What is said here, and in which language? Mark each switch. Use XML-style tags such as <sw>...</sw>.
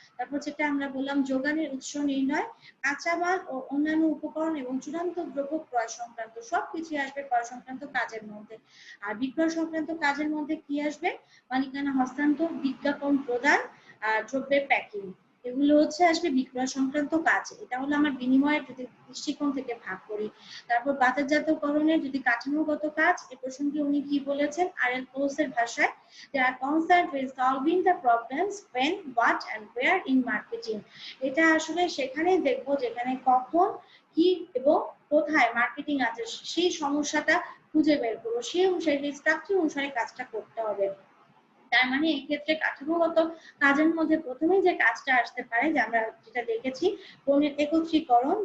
<bn>তারপর যেটা আমরা বললাম যোগানের উৎস নির্ণয়, কাঁচামাল ও অন্যান্য উপকরণ এবং চূড়ান্ত দ্রব্য ক্রয় সংক্রান্ত সবকিছু আসবে ক্রয় সংক্রান্ত কাজের মধ্যে। আর বিক্রয় সংক্রান্ত কাজের মধ্যে কি আসবে? মালিকানা হস্তান্তর, বিজ্ঞাপন প্রদান, দ্রব্যের প্যাকিং, এগুলো হচ্ছে আসবে বিক্রয় সংক্রান্ত কাজ। এটা হলো আমার বিনিময়ের যদি দৃষ্টিকোণ থেকে ভাগ করি। তারপর বাজারজাতকরণের যদি কাঠামোগত কাজ, এ প্রসঙ্গে উনি কি বলেছেন RL কোর্সের ভাষায়,</bn> <en>they are concerned with solving the problems when, what and where in marketing।</en> <bn>এটা আসলে সেখানে দেখবো যেখানে কখন, কি এবং কোথায় মার্কেটিং আছে সেই সমস্যাটা খুঁজে বের করবো, সেই অনুসারে স্ট্রাকচার অনুসারে কাজটা করতে হবে। তার মানে এই ক্ষেত্রে কাঠামোগত কাজের মধ্যে প্রথমেই যে কাজটা আসতে পারে, যে আমরা যেটা দেখেছি পণ্যের একত্রীকরণ।</bn>